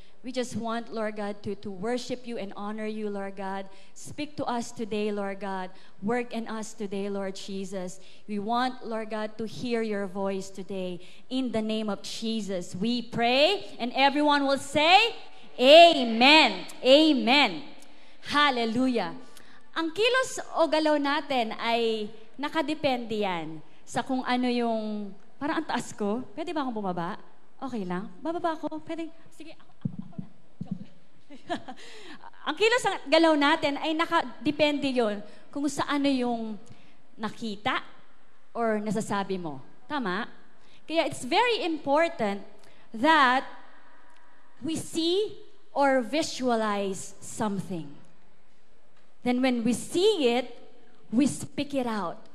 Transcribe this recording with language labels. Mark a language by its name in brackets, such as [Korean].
[English] We just want, Lord God, to worship you and honor you, Lord God. Speak to us today, Lord God. Work in us today, Lord Jesus. We want, Lord God, to hear your voice today. In the name of Jesus, we pray. And everyone will say, Amen. Amen. Hallelujah. [Filipino] Ang kilos o galaw natin ay nakadepende yan sa kung ano yung, parang ang taas ko. Pwede ba akong bumaba? Okay lang? Bababa ako? Pwede? Sige, ako na. Joke lang. Ang kilos ang galaw natin ay nakadepende yon kung sa ano yung nakita or nasasabi mo. Tama? [English] Kaya it's very important that we see or visualize something. Then when we see it, we speak it out.